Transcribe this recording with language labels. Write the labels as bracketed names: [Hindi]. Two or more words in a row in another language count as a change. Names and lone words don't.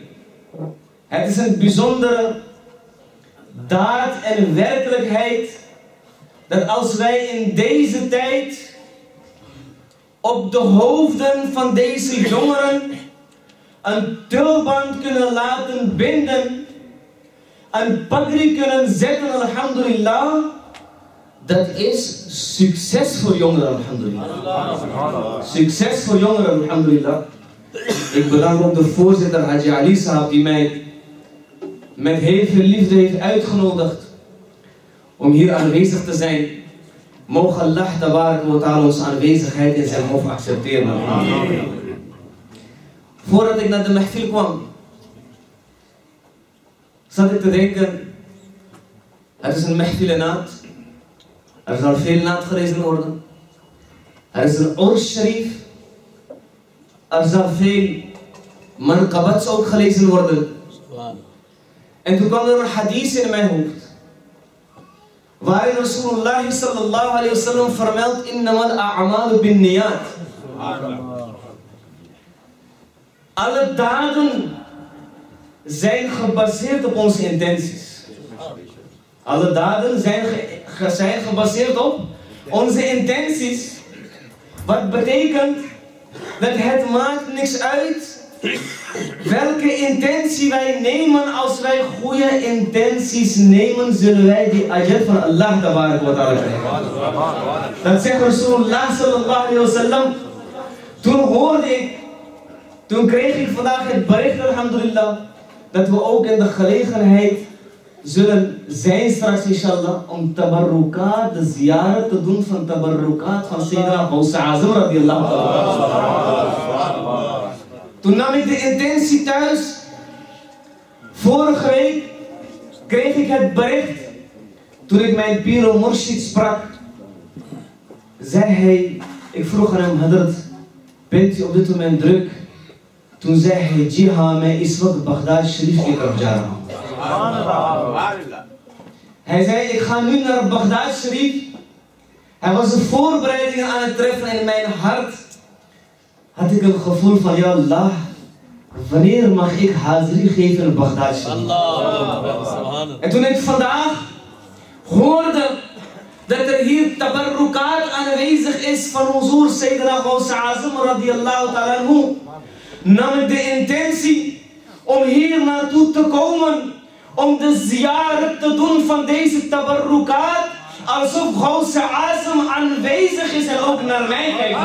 [Dutch] Het is een bijzondere daad en werkelijkheid dat als wij in deze tijd op de hoofden van deze jongeren een tulband kunnen laten binden, een pagri kunnen zetten, alhamdulillah, dat is succes voor jongeren, alhamdulillah. Succes voor jongeren, alhamdulillah. Ik bedank ook de voorzitter Haji Ali Sahab, die mij met heel veel liefde heeft uitgenodigd om hier aanwezig te zijn. Mogen [Arabic] الله تبارك وتعالى [Dutch] onze aanwezigheid in zijn hof accepteren. Voordat ik naar de mahfil kwam, zat ik te denken, het is een [Urdu] محفل نعت. [Dutch] Er zal veel naat gelezen worden. Er is een [Urdu] عرس شریف. [Dutch] Er zal veel manqabats ook gelezen worden. En toen kwam er een hadith in mijn hoofd, waarin [Arabic] رسول الله صلى الله عليه وسلم [Dutch] vermeldt: [Arabic] إنما الأعمال بالنيات. [Dutch] Alle daden zijn gebaseerd op onze intenties. Alle daden zijn gebaseerd op onze intenties. Wat betekent dat het maakt niks uit welke intentie wij nemen. Als wij goede intenties nemen, zullen wij die ajr van [Arabic] الله تبارك وتعالى [Dutch] krijgen. Dat zegt [Arabic] رسول الله صلى الله عليه وسلم. [Dutch] Toen kreeg ik vandaag het bericht, alhamdulillah, dat we ook in de gelegenheid zullen zijn straks, inshallah, om tabarrukaat, de ziyarat te doen van tabarrukaat van Sayyidina Gauss-al-Azam [Arabic] رضي الله تعالى. [Dutch] Toen nam ik de intentie thuis. Vorige week kreeg ik het bericht, toen ik mijn [Urdu] پیر و مرشد [Dutch] sprak, zei hij, ik vroeg aan hem, Hazrat, bent u op dit moment druk? Toen zei hij, [Urdu] جی ہاں, میں اس وقت بغداد شریف کی طرف جا رہا ہوں. [Dutch] Hij zei, ik ga nu naar Baghdad Sharif. Hij was de voorbereidingen aan het treffen in mijn hart. Had ik een gevoel van, ja Allah, wanneer mag ik hazri geven in Baghdad Sharif? En toen ik vandaag hoorde dat er hier tabarrukaat aanwezig is van Huzur Sayyidina Gauss-al-Azam [Arabic] رضي الله تعالى عنه, [Dutch] nam ik de intentie om hier naartoe te komen, om de ziyarat te doen van deze tabarrukaat, alsof Gauss-al-Azam aanwezig is en ook naar mij kijkt.